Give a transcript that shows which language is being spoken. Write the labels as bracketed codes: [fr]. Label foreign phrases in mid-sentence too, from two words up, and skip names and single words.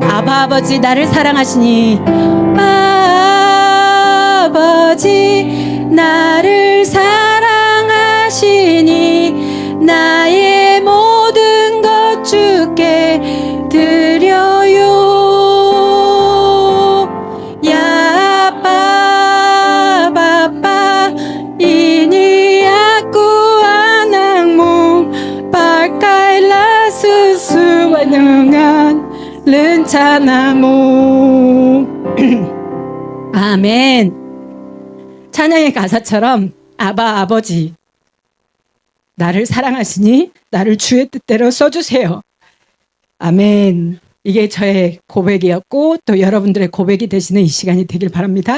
[ko] 아버지 나를 사랑하시니 아버지 나를 사랑하시니 나의 모든 것 주께 드려요. [id] Ya Bapa ini aku anakmu pakailah sesuai dengan rencanamu. [ko] 아멘. 찬양의 가사처럼 아버지 나를 사랑하시니 나를 주의 뜻대로 써주세요. 아멘. 이게 저의 고백이었고 또 여러분들의 고백이 되시는 이 시간이 되길 바랍니다.